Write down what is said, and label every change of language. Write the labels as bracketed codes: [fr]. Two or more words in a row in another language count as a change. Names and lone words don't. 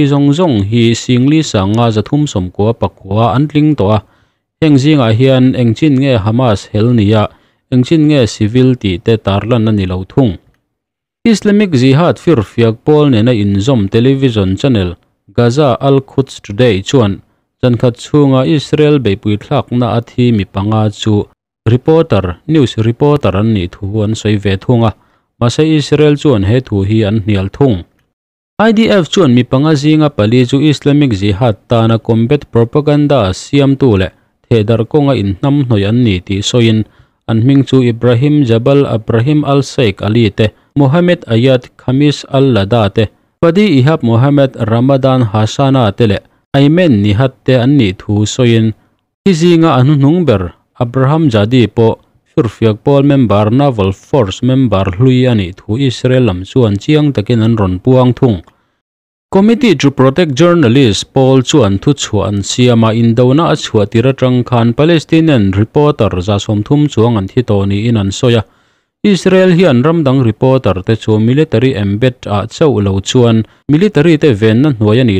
[lus] zong hi singli sanga zathum somko pakwa an tling to a engzinga hian engchin nge Hamas hel nia engchin nge civil ti te tarlan ani lo thung Islamic Jihad firfiak pol ne na inzom [en] television channel [lus] Gaza Al-Quds Today chuan jankhat chunga Israel bepui thlak na athi mi panga chu reporter [en] news reporter [lus] an ni thu an soi ve thunga masa Israel chuan he thu hi an hnial thung IDF chuan mi panga zinga pali chu Islamic Jihad ta na [en] combat propaganda [lus] siam tu le thedar konga innam hnoi an ni ti soin an ming chu Ibrahim Jabal Ibrahim Al-Sheikh Ali te Mohammed Ayat Khamis Al-Lada te Padi Ihab Mohammed Ramadan Hasana tele Aymen nihat te an ni thu soin hizinga anu nungber Abraham Jadi po firfiak pol member [en] naval force member [lus] hlui ani thu Israel lam chuan chiang takin an ron puang thung Committee to Protect Journalists Paul chuan thu chuan siama indona a chuatira tang khan [en] Palestinian reporter [lus] za somthum chuang an thi to ni in an soya Israel hian ramdang reporter te chu [en] military embed [lus] a chau lo chuan military te ven na hnuai ani